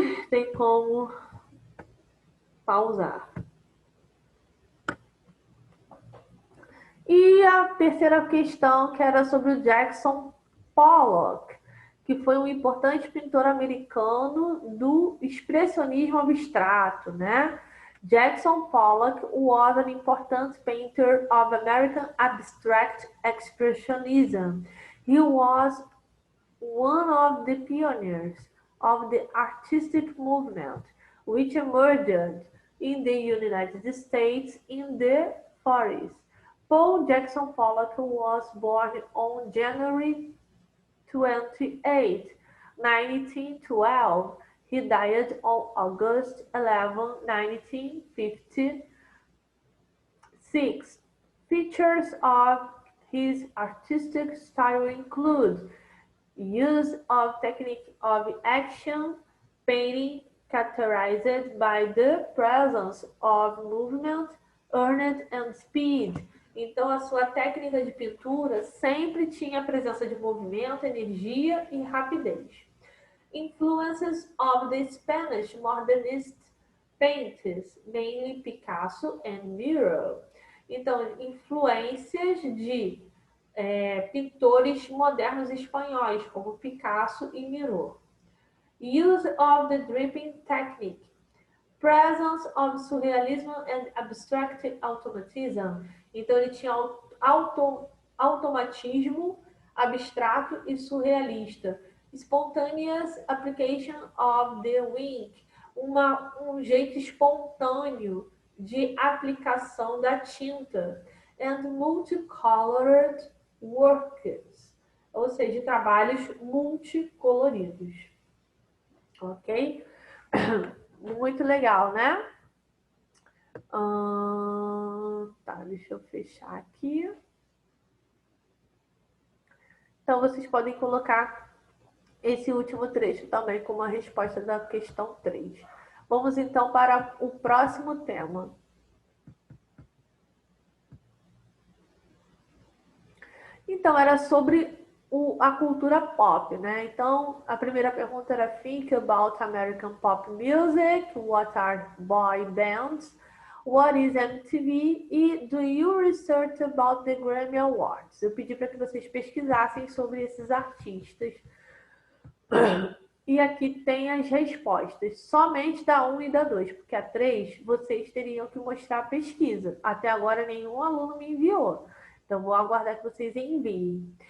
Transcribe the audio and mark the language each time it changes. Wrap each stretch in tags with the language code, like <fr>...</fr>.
<pt>tem como pausar. E a terceira questão, que era sobre o Jackson Pollock, que foi um importante pintor americano do expressionismo abstrato, né?</pt> <en>Jackson Pollock was an important painter of American abstract expressionism. He was one of the pioneers of the artistic movement, which emerged in the United States in the 40s. Paul Jackson Pollock was born on January 28, 1912. He died on August 11, 1956. Features of his artistic style include use of technique of action painting characterized by the presence of movement, earned and speed.</en> <pt>Então, a sua técnica de pintura sempre tinha a presença de movimento, energia e rapidez.</pt> <en>Influences of the Spanish modernist painters, mainly Picasso and Miro.</en> <pt>Então, influências de pintores modernos espanhóis, como Picasso e Miro.</pt> <en>Use of the dripping technique. Presence of surrealism and abstract automatism.</en> <pt>Então, ele tinha automatismo abstrato e surrealista.</pt> <en>Spontaneous application of the wink.</en> <pt>Um jeito espontâneo de aplicação da tinta.</pt> <en>And multicolored works.</en> <pt>Ou seja, trabalhos multicoloridos. Ok? Muito legal, né? Tá, deixa eu fechar aqui. Então, vocês podem colocar esse último trecho também como a resposta da questão 3. Vamos então para o próximo tema. Então, era sobre a cultura pop, né? Então, a primeira pergunta era</pt> <en>Think about American pop music, what are boy bands, what is MTV e do you research about the Grammy Awards?</en> <pt>Eu pedi para que vocês pesquisassem sobre esses artistas. E aqui tem as respostas, somente da 1 e da 2, porque a 3 vocês teriam que mostrar a pesquisa. Até agora nenhum aluno me enviou. Então, vou aguardar que vocês enviem.</pt>